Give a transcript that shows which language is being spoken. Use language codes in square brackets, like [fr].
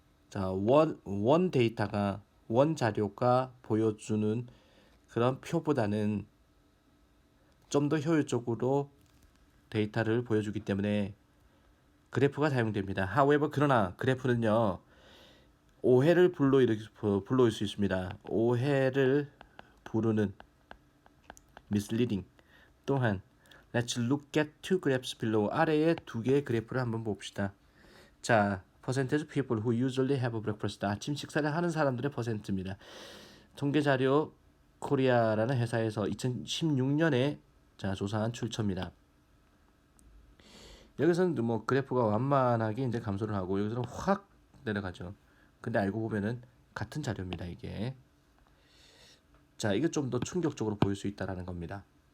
[ko] 자, 원 데이터가 원 자료가 보여주는 그런 표보다는 좀 더 효율적으로 데이터를 보여주기 때문에 그래프가 사용됩니다. [en] However, [ko] 그러나 그래프는요 오해를 불러올 수 있습니다. 오해를 부르는 misleading. 또한 [en] Let's look at two graphs below. [ko] 아래에 두 개의 그래프를 한번 봅시다. 자, [en] percentage of people who usually have breakfast. [ko] 아침 식사를 하는 사람들의 퍼센트입니다. 통계자료 코리아라는 회사에서 2016년에 자 조사한 출처입니다. 여기서는 뭐 그래프가 완만하게 이제 감소를 하고 여기서는 확 내려가죠. 근데 알고 보면은 같은 자료입니다, 이게. 자, 이게 좀 더 충격적으로 보일 수 있다라는 겁니다.